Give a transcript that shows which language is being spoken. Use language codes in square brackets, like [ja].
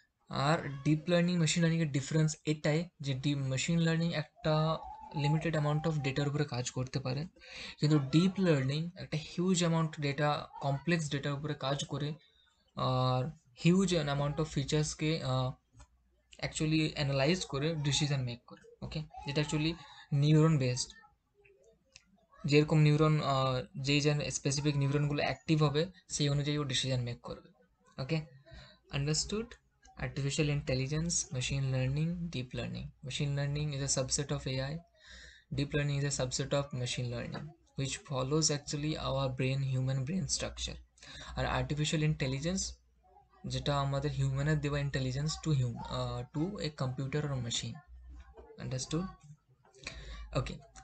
[bn] আর deep learning machine লার্নিংয়ের difference এটাই যে deep machine learning একটা লিমিটেড অ্যামাউন্ট অফ ডেটার উপরে কাজ করতে পারে, কিন্তু ডিপ লার্নিং একটা হিউজ অ্যামাউন্ট ডেটা, কমপ্লেক্স ডেটার উপরে কাজ করে, আর huge amount of ফিচার্সকে actually analyse করে ডিসিশন মেক করে, ওকে। যেটা অ্যাকচুয়ালি নিউরন বেসড, যেরকম নিউরন, যেই যে স্পেসিফিক নিউরনগুলো অ্যাক্টিভ হবে, সেই অনুযায়ী ও ডিসিশন মেক করবে, ওকে। Understood? [en] Artificial intelligence, machine learning, deep learning. Machine learning is a subset of AI. Deep learning is a subset of machine learning, which follows actually our brain, human brain structure. [bn] আর artificial intelligence যেটা আমাদের হিউম্যানের দেওয়া intelligence two a computer আর machine. Understood? Okay.